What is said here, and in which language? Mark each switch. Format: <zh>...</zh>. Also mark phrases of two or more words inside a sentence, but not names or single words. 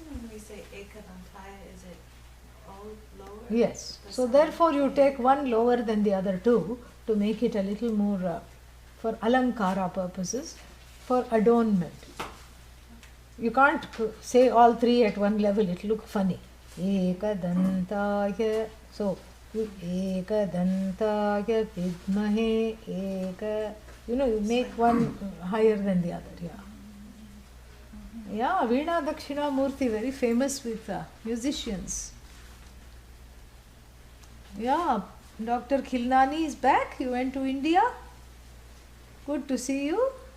<en>When we say ekadantaya, is it all lower? Yes. The So sound? therefore you take one lower than the other two to make it a little more for alankara purposes, for adornment. You can't say all three at one level, it will look funny. Ekadantaya.</en> <sa>So, ekadantaya vidmahe eka.</sa> <en>You make one higher than the other. Yeah. Yeah, Veena Dakshina Murthy, very famous with musicians. Yeah, Dr. Khilnani is back. You went to India. Good to see you.</en>